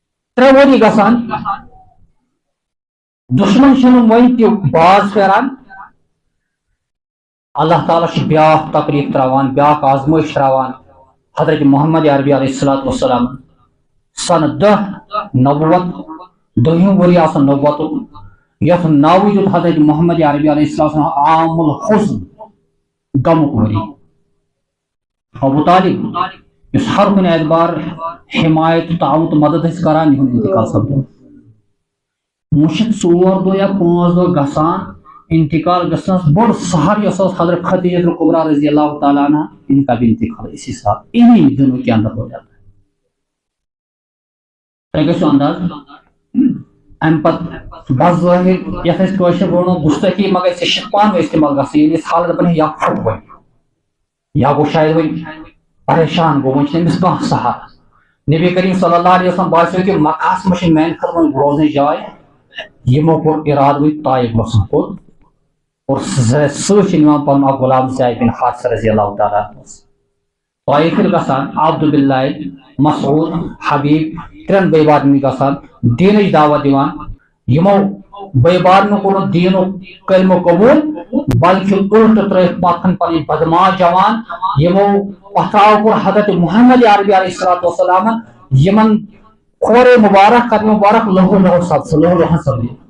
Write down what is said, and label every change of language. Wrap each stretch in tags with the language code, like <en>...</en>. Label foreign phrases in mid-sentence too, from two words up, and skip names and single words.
<ks>3 ؤری گژھان دشمن چھنہٕ وۄنۍ تہِ باز پھیران اللہ تعالیٰ چھُ بیٛاکھ تقریٖب تراوان بیٛاکھ آزمٲیش تراوان حضرت محمد عربی علیہ الصلوۃ والسلام سنہ 10 نبوت 2ہم ؤری آسان نبوتُک یتھ ناوٕے دیُت حضرت محمد عربی علیہ السلام عام الحزن غمُک ؤری ابو طالب اس ہر کُنہِ اعتبار حمایت تعاون تہٕ مدد ٲسۍ کران یِہُنٛد انتقال سپدو مُشِتھ 4 دۄہ یا 5 دۄہ گژھان انتقال گژھنس بوٚڑ سہر یۄس ٲس حضرت خدیجہ الکبریٰ رضی اللہ تعالیٰ عنہ</ks> <ur>ان کا بھی انتقال اسی سال انہی دنوں کے اندر ہو جاتا ہے</ur> <ks>تۄہہِ گژھِو انداز امہِ پتہٕ بظٲہر یتھ أسۍ کٲشِر ونو گُستٲخی مگر ژےٚ چھِ پانہٕ ؤنۍ استعمال گژھان ییٚلہِ أسۍ حالت دپان یا پھُٹ وۄنۍ یا گوٚو شاید وۄنۍ پریشان گوٚو وۄنۍ چھُنہٕ أمِس کانٛہہ سہارٕ نبی کریم صلی اللہ علیہ وسلم باسیو کہ مکہس منٛز چھِ میانہِ خٲطرٕ روزنٕچ جاے یِمو کوٚر اِرادٕ وۄنۍ طایف گژھُن کوٚت اور سۭتۍ چھِ نِوان پنُن اکھ غلام زید بن حارثہ رضی اللہ تعالیٰ طایف ییٚلہِ گژھان عبداللہ مسعود حبیب 3 بٲے بارنہِ گژھان دیٖنٕچ دعوت دِوان یِمو بٲے بارنیو کوٚر نہٕ دیٖنُک کلمہٕ قبوٗل بلکہِ الٹہٕ ترٲوِکھ پتھن پنٕنۍ بدماش جوان یِمو پتھراو کوٚر حضرت محمد عربی علیہ الصلوۃ والسلامن یِمن کھورے مبارک قدم مبارک لہو لہو سپدے</ks>